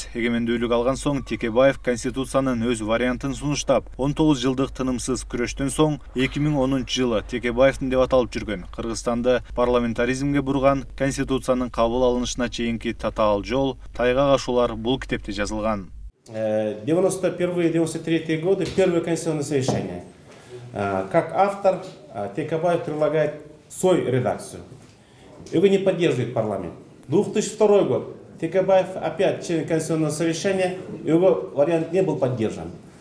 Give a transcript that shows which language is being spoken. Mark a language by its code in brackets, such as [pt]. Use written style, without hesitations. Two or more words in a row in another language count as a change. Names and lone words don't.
[ky] Эгемендүүлүк алган соң Текебаев конституциянын өз вариантын сунуштап, 19 жылдык тынымсыз күрөштөн соң 2010 жылы Текебаевдин деп аталып жүргөн Кыргызстанды парламентаризмге бурган конституциянын кабыл алынышына чейинки татаал жол, тайгак ашуулар бул китепте жазылган. [ru] 91-93 годы, первое конституционное совещание. Как автор, Текебаев предлагает свою редакцию. Его не поддерживает парламент. 2002 год. Текебаев опять член конституционного совещания, его вариант не был поддержан.